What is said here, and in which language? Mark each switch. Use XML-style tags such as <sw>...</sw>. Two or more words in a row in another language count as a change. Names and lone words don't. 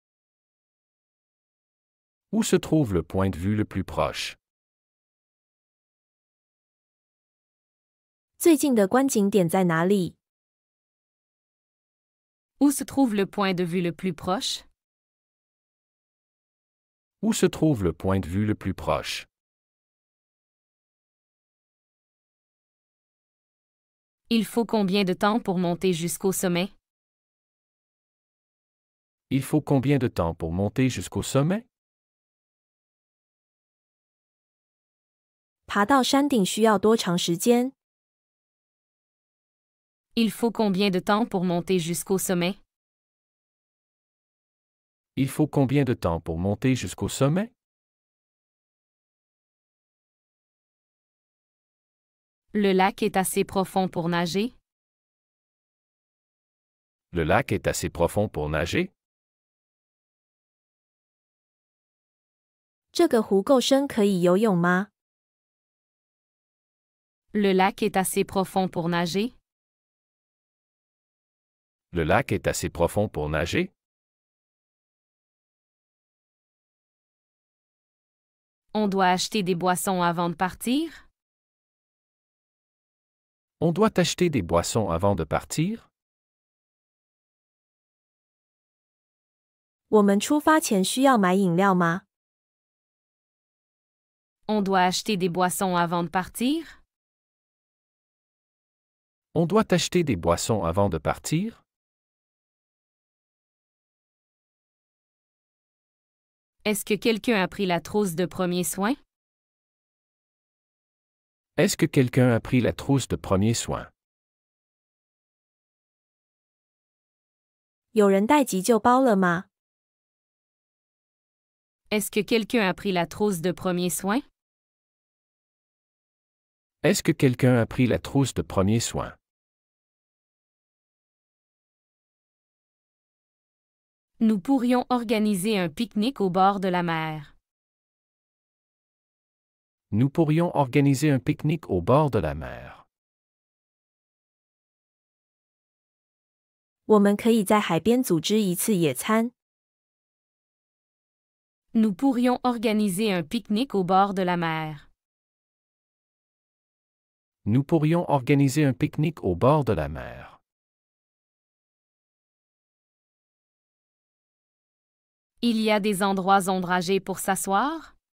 <fr>Où se trouve le point de vue le plus proche?</fr> <zh>最近的观景点在哪里？</zh> <fr>Où se trouve le point de vue le plus proche? Où se trouve le point de vue le plus proche? Il faut combien de temps pour monter jusqu'au sommet? Il faut combien de temps pour monter jusqu'au sommet?</fr> <zh>爬到山顶需要多长时间？</zh> <fr>Il faut combien de temps pour monter jusqu'au sommet? Il faut combien de temps pour monter jusqu'au sommet? Le lac est assez profond pour nager? Le lac est assez profond pour nager?</fr> <zh>这个湖够深可以游泳吗？</zh> <fr>Le lac est assez profond pour nager? Le lac est assez profond pour nager? On doit acheter des boissons avant de partir? On doit acheter des boissons avant de partir?</fr> <zh>我们出发前需要买饮料吗？</zh> <fr>On doit acheter des boissons avant de partir? On doit acheter des boissons avant de partir? Est-ce que quelqu'un a pris la trousse de premiers soins? Est-ce que quelqu'un a pris la trousse de premiers soins?</fr> <zh>有人带急救包了吗？</zh> <fr>Est-ce que quelqu'un a pris la trousse de premier soin? Est-ce que quelqu'un a pris la trousse de premier soin? Nous pourrions organiser un pique-nique au bord de la mer. Nous pourrions organiser un pique-nique au bord de la mer.</fr> <zh>我们可以在海边组织一次野餐。</zh> <fr>Nous pourrions organiser un pique-nique au bord de la mer. Nous pourrions organiser un pique-nique au bord de la mer. Il y a des endroits ombragés pour s'asseoir?</fr>